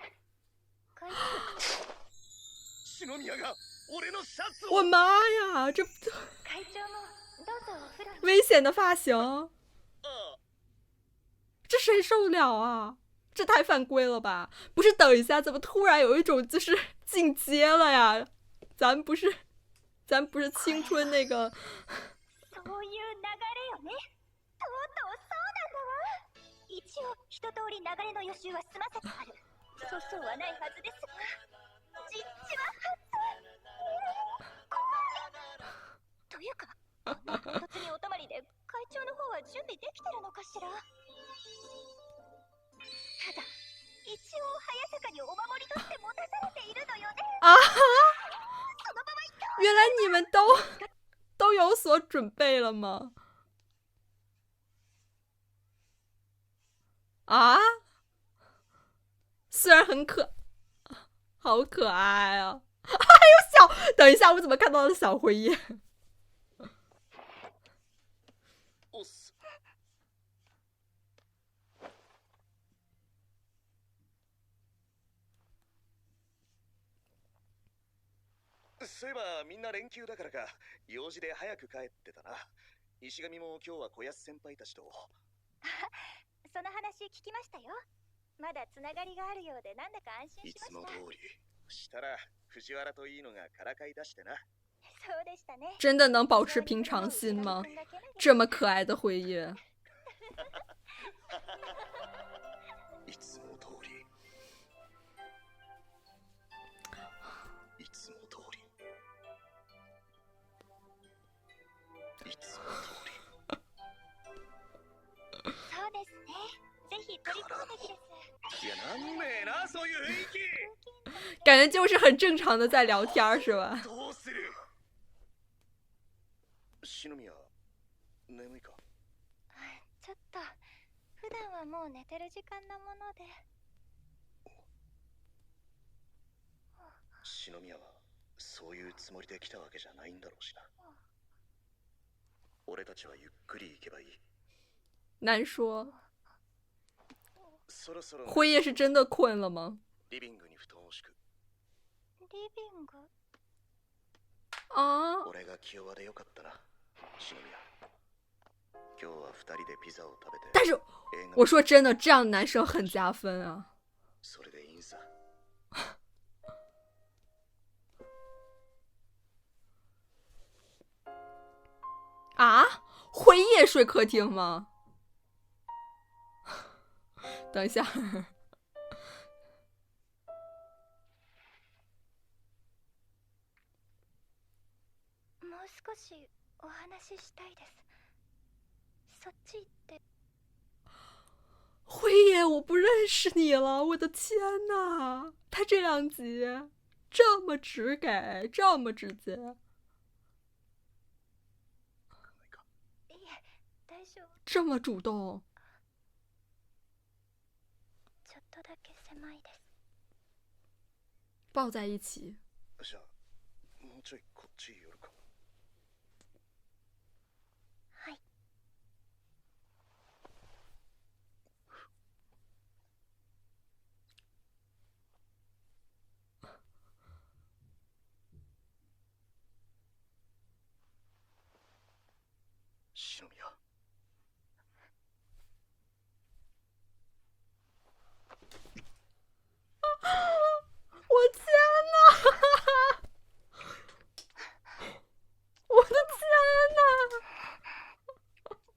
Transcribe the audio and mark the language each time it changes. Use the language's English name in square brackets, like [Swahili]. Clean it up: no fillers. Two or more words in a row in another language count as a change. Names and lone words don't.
[Chinese] 我妈呀，这危险的发型，这谁受得了啊？这太犯规了吧？不是，等一下，怎么突然有一种就是进阶了呀？咱不是青春那个。 [Japanese] そういう流れよね。とうとうそうなんだわ。一応一通り流れの予習は済ませてある。粗相はないはずですが、実地は怖い。というか、唐突にお泊まりで会長の方は準備できてるのかしら。ただ、一応早坂にお守りとして持たされているのよね。 [Chinese] 啊哈！原来你们都有所准备了吗？啊？虽然很好可爱啊！还有小，等一下，我怎么看到了小辉夜？ [Japanese] そういえばみんな連休だからか用事で早く帰ってたな。石上も今日は小安先輩たちと。その話聞きましたよ。まだつながりがあるようでなんだか安心しました。いつも通り。したら藤原といいのがからかい出してな。そうでしたね。 [Chinese] 真的能保持平常心吗？这么可爱的辉夜。 [Japanese] いつも通り。いつも通り。いつも通り。そうですね。ぜひ取り組むべきです。いや、なんねえな、そういう雰囲気。 [Chinese] 感觉就是很正常的在聊天，是吧？ [Japanese] どうする？篠宮、眠いか？ちょっと、普段はもう寝てる時間なもので。篠宮はそういうつもりで来たわけじゃないんだろうしな。俺たちはゆっくり行けばいい。 [Chinese] 难说。 [Japanese] そろそろ [Chinese] 辉夜是真的困了吗？ [Japanese] リビングに布団を敷く。リビング？ [Chinese] 啊！ [Japanese] 俺が気弱でよかったな、篠宮。今日は2人でピザを食べて。 [Chinese] 但是我说真的，这样的男生很加分啊。 [Japanese] それでいいんさ。 [Chinese] 啊？辉夜睡客厅吗？等一下。 [Japanese] もう少しお話ししたいです。そっち行って。 [Chinese] 辉爷，我不认识你了，我的天呐！他这2集这么直给，这么直接。 [Japanese] いえ、大丈夫。 [Chinese] 这么主动。 [Japanese] ちょっとだけ狭いです。 [Chinese] 抱在一起。 [Japanese] じゃあもうちょいこっち寄るか。はい。篠宮。 [Chinese] 我天呐！我的天呐！